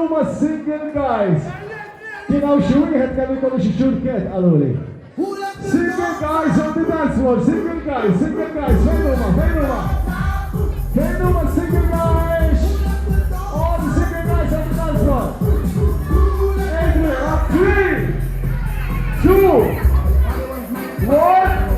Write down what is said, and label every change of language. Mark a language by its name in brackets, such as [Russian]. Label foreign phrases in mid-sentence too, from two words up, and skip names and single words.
[English] single guys. [Maltese] Kienaw xi wieħed kemm ikollu xi xurket qaluli. [English] Single guys on the dance floor, single guys, [Maltese] fejn huma? Fejn huma [English] single guys? All the single guys on the dance floor. Adrian, up 3, 2, 1.